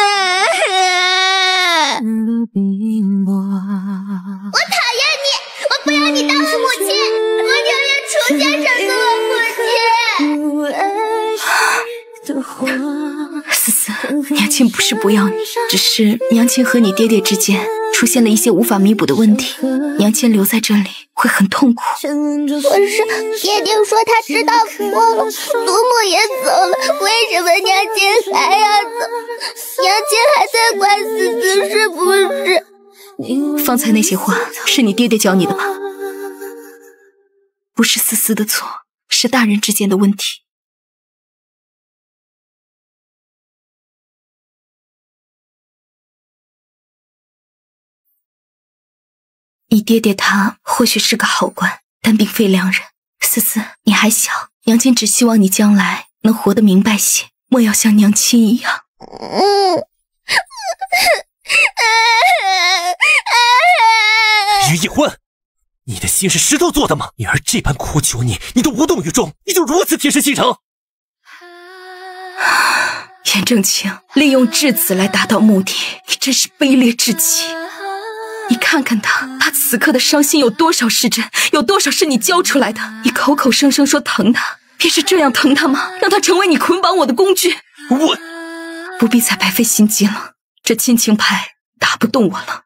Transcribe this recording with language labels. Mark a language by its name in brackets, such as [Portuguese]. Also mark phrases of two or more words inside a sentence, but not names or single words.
[Chinese] 我討厭你，我不要你當我母親，我寧願楚先生做我母親。思思，娘親不是不要你，只是娘親和你爹爹之間出現了一些無法彌補的問題，娘親留在這裡會很痛苦。可是爹爹說他知道錯了，祖母也走了，為什麼娘親還要走？娘親還在怪思思是不是？方才那些話是你爹爹教你的吧？不是思思的錯，是大人之間的問題。你爹爹他或許是個好官，但並非良人。思思，你還小，娘親只希望你將來能活得明白些，莫要像娘親一樣。於一歡，你的心是石頭做的嗎？女兒這般苦求你，你都無動於衷，你就如此鐵石心腸？顏正清，利用質子來達到目的，你真是卑劣至極。你看看他此刻的傷心有多少是真，有多少是你教出來的？你口口聲聲說疼他，便是這樣疼他嗎？讓他成為你捆綁我的工具？我不必再白費心機了，這親情牌打不動我了。